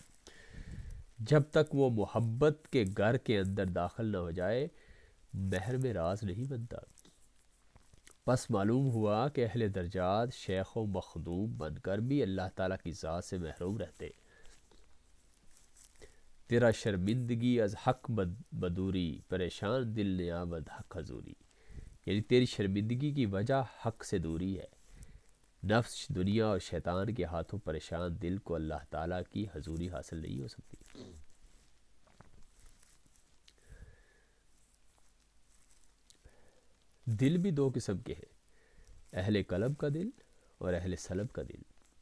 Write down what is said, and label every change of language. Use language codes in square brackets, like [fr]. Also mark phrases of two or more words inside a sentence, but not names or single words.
[ur] جب تک وہ محبت کے گھر کے اندر داخل نہ ہو جائے محرم راز نہیں بنتا۔ پس معلوم ہوا کہ اہل درجات شیخ و مخدوم بن کر بھی اللہ تعالیٰ کی ذات سے محروم رہتے۔ [fa] تیرا شرمندگی از حق بدوری، پریشان دل نیامد حق حضوری۔ [ur] یعنی تیری شرمندگی کی وجہ حق سے دوری ہے۔ نفس، دنیا اور شیطان کے ہاتھوں پریشان دل کو اللہ تعالیٰ کی حضوری حاصل نہیں ہو سکتی۔ دل بھی 2 قسم کے ہیں، اہل قلب کا دل اور اہل سلب کا دل۔